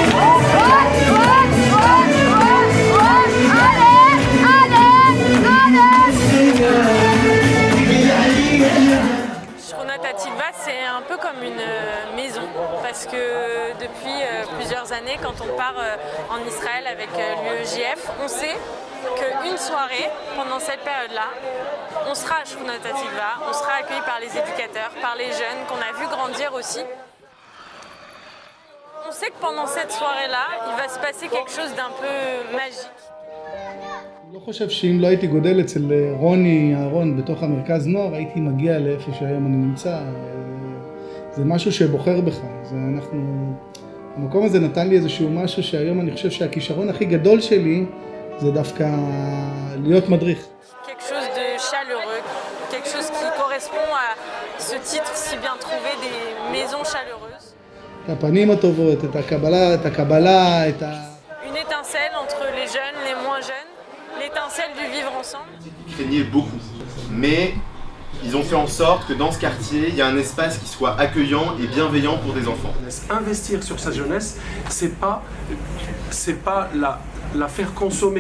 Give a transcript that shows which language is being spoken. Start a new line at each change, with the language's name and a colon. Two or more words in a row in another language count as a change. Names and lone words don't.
French: Shrounatativa, c'est un peu comme une maison parce que depuis plusieurs années, quand on part en Israël avec l'UEJF, on sait qu'une soirée, pendant cette période-là, on sera à Shrounatativa, on sera accueilli par les éducateurs, par les jeunes qu'on a vu grandir aussi. On sait que pendant cette soirée-là, il va se passer quelque chose d'un peu magique.
Hebrew: אני לא חושב שאם לא הייתי גודל אצל רוני אהרון בתוך המרכז נוער, הייתי מגיע לאיפה שהיום אני נמצא. זה משהו שבוחר בך. המקום הזה נתן לי איזשהו משהו שהיום אני חושב שהכישרון הכי גדול שלי זה דווקא להיות מדריך.
French: Quelque chose de chaleureux, quelque chose qui correspond à ce titre si bien trouvé des maisons chaleureuses.
Hebrew: את הפנים הטובות, את הקבלה, את
French: Une étincelle entre les jeunes, les moins jeunes, l'étincelle du vivre ensemble. Ils craignaient beaucoup, mais ils ont fait en sorte que dans ce quartier, il y a un espace qui soit accueillant et bienveillant pour des enfants. Investir sur sa jeunesse, c'est pas la faire consommer.